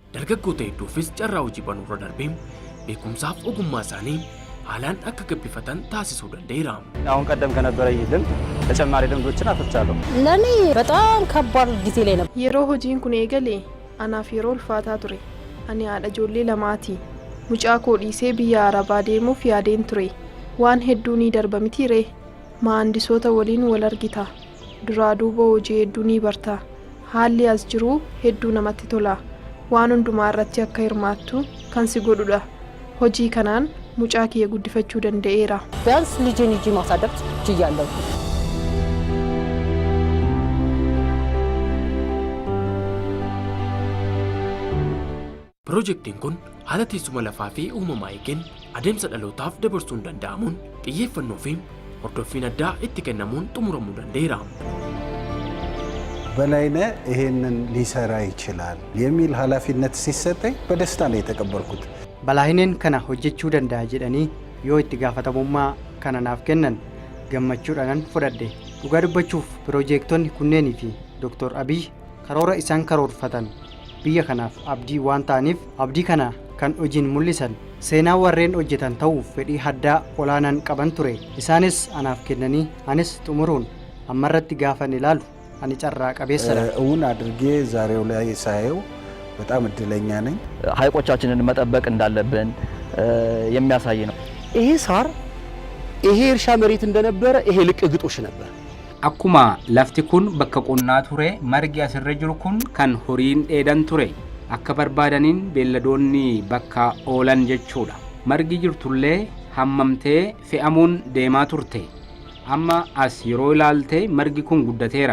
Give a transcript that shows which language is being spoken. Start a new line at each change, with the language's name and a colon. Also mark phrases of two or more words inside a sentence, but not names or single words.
Oromo: dargaggoota hedduufis carraa hojii banuurra darbee beekumsaaf ogummaa isaanii haalaan akka gabbifatan taasisuu danda'eera።
Amharic: አሁን ቀደም ከነበረ ይልም ተጨማሪ ልምዶችን አፍርቻለሁ። ለኔ በጣም ከባድ ጊዜ ላይ ነበር።
Oromo: yeroo hojiin kun eegale anaaf yeroo ulfaataa ture. ani haadha ijoollee lamaati. mucaa koo dhiisee biyya arabaa deemuuf yaadeen ture. waan hedduu ni darba mitiire. maandisoota waliin wal argita. duraa duuba hojii hedduu ni barta. haalli as jiru hedduu namatti tola. waan hundumaa irratti akka hirmaattu kan si godhudha. hojii kanaan mucaa kiyya guddifachuu danda'eera.
Amharic: ቢያንስ ልጄን ይዤ ማሳደግ ችያለሁ።
Oromo: Piroojeektiin kun haala teessuma lafaa fi uumamaa eegeen adeemsa dhalootaaf dabarsuun danda'amuun xiyyeeffannoo fi hordoffiin addaa itti kennamuun xumuramuu danda'eera.
Amharic: በላይነህ ይሄንን ሊሰራ ይችላል የሚል ኃላፊነት ሲሰጠኝ በደስታ ነው የተቀበልኩት።
Oromo: Balaayineen kana hojjechuu danda'a jedhanii yoo itti gaafatamummaa kana naaf kennan gammachuudhaan fudhadhe. Dhugaa dubbachuuf piroojeektonni kunneenii fi Dr. Abiy karoora isaan karoorfatan biyya kanaaf abdii waan ta'aniif abdii kana kan hojiin mul'isan seenaa warreen hojjetan ta'uuf fedhii addaa olaanaan qaban ture. Isaanis anaaf kennanii anis xumuruun ammarratti gaafan ilaalu ani carraa qabeessadha.
Amharic: እውን አድርጌ ዛሬው ላይ ሳየው በጣም እድለኛ ነኝ። ሐይቆቻችንን መጠበቅ እንዳለብን የሚያሳይ ነው። ይሄ ሳር ይሄ እርሻ መሬት እንደነበረ ይሄ ልቅ ግጦሽ ነበር።
Oromo: akkuma lafti kun bakka qonnaa ture margi asirra jiru kun kan horiin dheedan ture akka barbaadaniin beelladoonni bakka oolan jechuudha. margi jirtullee hammamtee fe'amuun deemaa turte. amma as yeroo ilaalte margi kun guddateera.